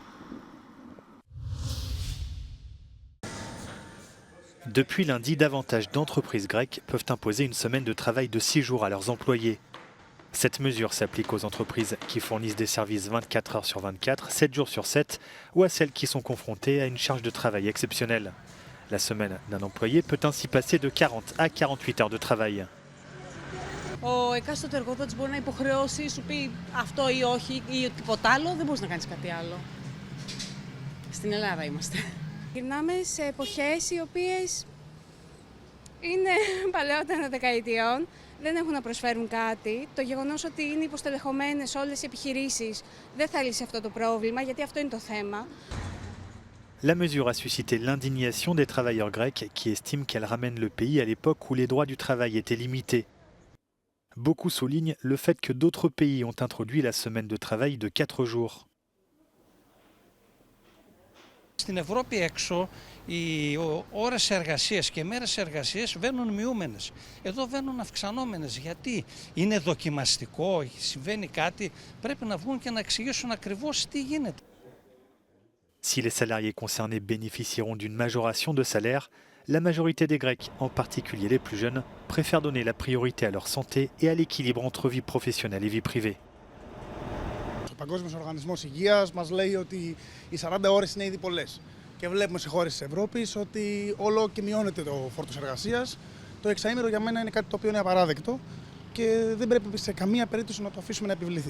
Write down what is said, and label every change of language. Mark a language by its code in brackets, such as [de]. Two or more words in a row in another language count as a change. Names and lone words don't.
[fr] Depuis lundi, davantage d'entreprises grecques peuvent imposer une semaine de travail de 6 jours à leurs employés. Cette mesure s'applique aux entreprises qui fournissent des services 24 heures sur 24, 7 jours sur 7, ou à celles qui sont confrontées à une charge de travail exceptionnelle. La semaine d'un employé peut ainsi passer de 40 à 48 heures de travail. [el] Ο εκάστοτε εργοδότης μπορεί να υποχρεώσει, σου πει αυτό ή όχι ή τίποτα άλλο, δεν μπορείς να κάνεις κάτι άλλο. Στην Ελλάδα είμαστε. Γυρνάμε σε εποχές οι οποίες είναι παλαιότερα δεκαετιών, δεν έχουν να προσφέρουν κάτι. Το γεγονός ότι είναι υποστελεχωμένες όλες οι επιχειρήσεις δεν θα λύσει αυτό το πρόβλημα, γιατί αυτό είναι το θέμα. [fr] La mesure a suscité l'indignation des travailleurs grecs qui estiment qu'elle ramène le pays à l'époque où les droits du travail étaient limités. Beaucoup soulignent le fait que d'autres pays ont introduit la semaine de travail de 4 jours. [el] Στην Ευρώπη έξω οι ώρες εργασίας και μέρες εργασίας βαίνουν μειούμενες. Εδώ βαίνουν αυξανόμενες. Γιατί είναι δοκιμαστικό, συμβαίνει κάτι, πρέπει να βγουν και να εξηγήσουν ακριβώς τι γίνεται. [fr] Si les salariés concernés bénéficieront d'une majoration de salaire, la majorité des Grecs, en particulier les plus jeunes, préfèrent donner la priorité à leur santé et à l'équilibre entre vie professionnelle et vie privée. [el] Ο Παγκόσμιος Οργανισμός Υγείας μας λέει ότι οι 40 ώρες είναι ήδη πολλές. Και βλέπουμε σε χώρες της Ευρώπης ότι όλο και μειώνεται το φόρτος εργασίας. Το εξαήμερο για μένα είναι κάτι το οποίο είναι απαράδεκτο και δεν πρέπει σε καμία περίπτωση να το αφήσουμε να επιβληθεί.